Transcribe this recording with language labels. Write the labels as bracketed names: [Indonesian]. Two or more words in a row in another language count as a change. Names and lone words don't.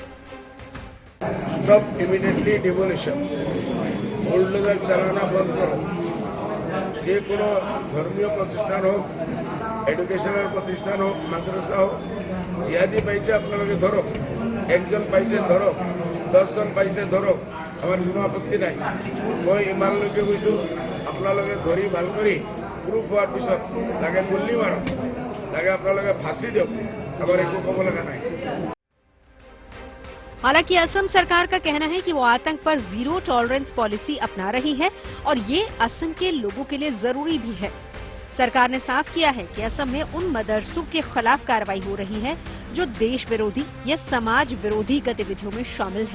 [English] Stop immediately demolition, [Hindi] बुलडोजर चलाना बंद करो। [Bangla] যে কোনো ধর্মীয় প্রতিষ্ঠান হো, এডুকেশনাল প্রতিষ্ঠান হো, মাদ্রাসা হো, জিহাদি পয়সা আপলোগে ধরো, একজন পয়সা ধরো, 10 জন পয়সা ধরো, আমার কোনো আপত্তি নাই। [Assamese] মই ইমান লোকে কৈছো আপোনালোকে ধৰি ভাল কৰি প্ৰুফ হোৱাৰ পিছত লাগে গুলি মাৰক, লাগে আপোনালোকে ফাঁসি দিয়ক, আমাৰ একো ক'ব লগা নাই। [Hindi] हालांकि असम सरकार का कहना है कि वो आतंक पर [English] zero tolerance policy [Hindi] अपना रही है और ये असम के लोगों के लिए जरूरी भी है। सरकार ने साफ किया है कि असम में उन मदरसों के खिलाफ कार्रवाई हो रही है जो देश विरोधी या समाज विरोधी गतिविधियों में शामिल है।